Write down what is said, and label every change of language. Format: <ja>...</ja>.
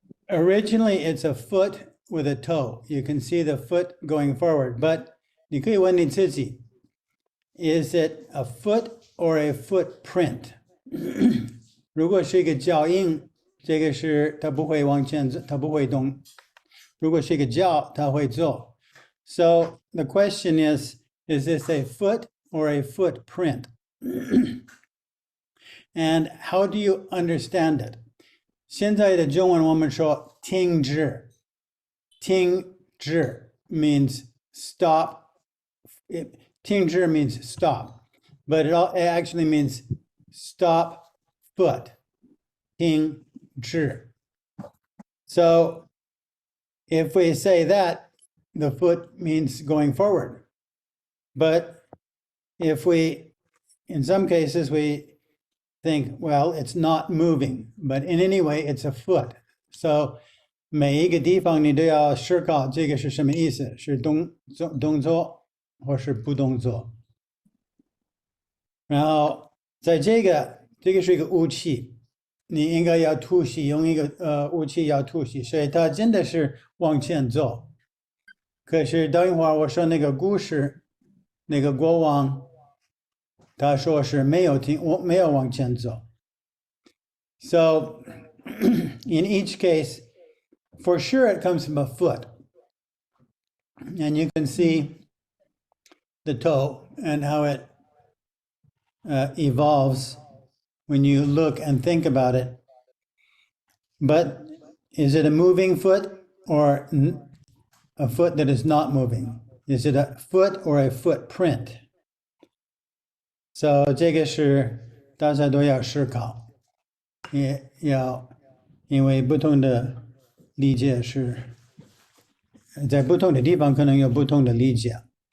<en>Originally, it's a foot with a toe. You can see the foot going forward, but</en> <zh>你可以问你自己,</zh> <en>is it a foot or a footprint?</en> <zh>如果是一个脚印，这个是它不会往前走，它不会动。如果是一个脚，它会走。</zh> <en>So the question is this a foot or a footprint? And how do you understand it?</en> <zh>现在的中文我们说停止，停止</zh> <en>means stop. 停止 means stop, but it actually means stop foot.</en> <zh>停止.</zh> <en>So if we say that, the foot means going forward. But if in some cases, we think, well, it's not moving, but in any way, it's a foot.</en> <zh>So 每一个地方你都要思考这个是什么意思，是动作或是不动作。然后在这个是一个武器，你应该要突袭，用一个武器要突袭，所以它真的是往前走。可是等一会儿我说那个故事，那个国王，他说是没有往前走。</zh> <en>So in each case, for sure it comes from a foot. And you can see the toe and how it evolves when you look and think about it. But is it a moving foot or a foot that is not moving? Is it a foot or a footprint?</en> <zh>So 这个是大家都要思考，也要因为不同的理解是在不同的地方可能有不同的理解。</zh>